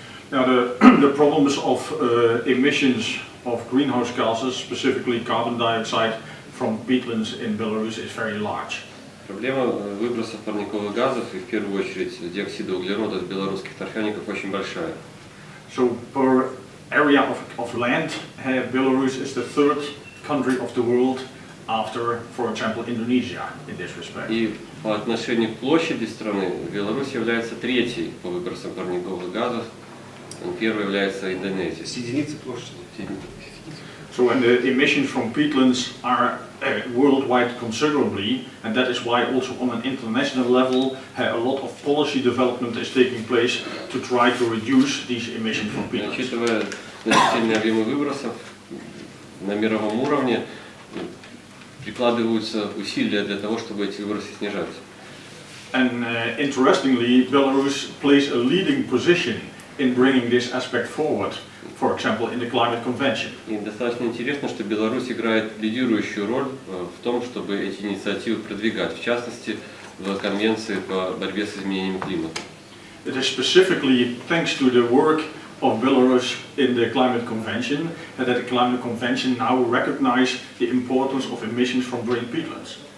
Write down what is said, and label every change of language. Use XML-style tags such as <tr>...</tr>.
<en>Now the problems of emissions of greenhouse gases, specifically carbon dioxide from peatlands in Belarus, is very large.</en> <ru>Проблема выбросов парниковых газов и в первую очередь диоксида углерода с белорусских торфяников очень большая.</ru> <en>So per area of land, Belarus is the third country of the world after, for example, Indonesia in this respect.</en> <ru>И по отношению к площади страны Беларусь является третьей по выбросам парниковых газов. Первой является Индонезия. Единицы площади.</ru> <en>So and the emissions from peatlands are worldwide considerably, and that is why also on an international level a lot of policy development is taking place to try to reduce these emissions from peatlands.</en> <ru>Учитывая значительные объемы выбросов на мировом уровне, прикладываются усилия для того, чтобы эти выбросы снижать.</ru> <en>And interestingly, Belarus plays a leading position in bringing this aspect forward, for example, in the climate convention.</en> <ru>И достаточно интересно, что Беларусь играет лидирующую роль в том, чтобы эти инициативы продвигать, в частности, в Конвенции по борьбе с изменением климата.</ru> <en>It is specifically thanks to the work of Belarus in the climate convention that the climate convention now recognizes the importance of emissions from drained peatlands.</en>